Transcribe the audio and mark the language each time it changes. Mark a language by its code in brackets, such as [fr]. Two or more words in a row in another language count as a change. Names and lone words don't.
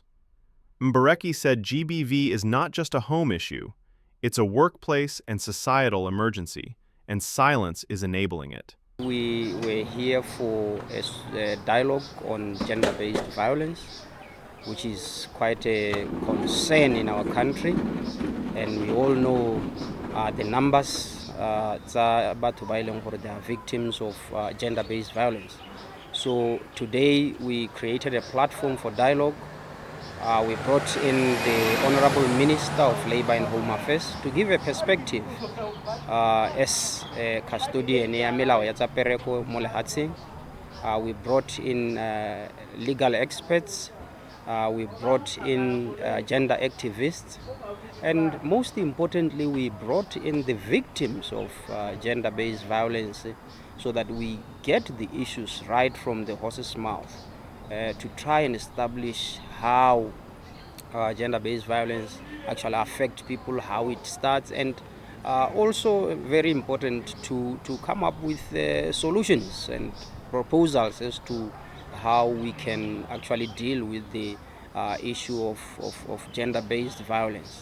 [en] Mbereki said GBV is not just a home issue, it's a workplace and societal emergency, and silence is enabling it. We were here for a dialogue on gender-based violence, which is quite a concern in our country, and we all know the numbers [tn] batho ba ileng gore [en] they are victims of gender-based violence. So today we created a platform for dialogue. We brought in the Honorable Minister of Labour and Home Affairs to give a perspective as a custodian [tn] ya melao ya tsa pereko mo lehatsheng. [en] We brought in legal experts. We brought in gender activists, and most importantly, we brought in the victims of gender-based violence so that we get the issues right from the horse's mouth to try and establish how gender-based violence actually affects people, how it starts, and also very important to come up with solutions and proposals as to how we can actually deal with the issue of gender-based violence.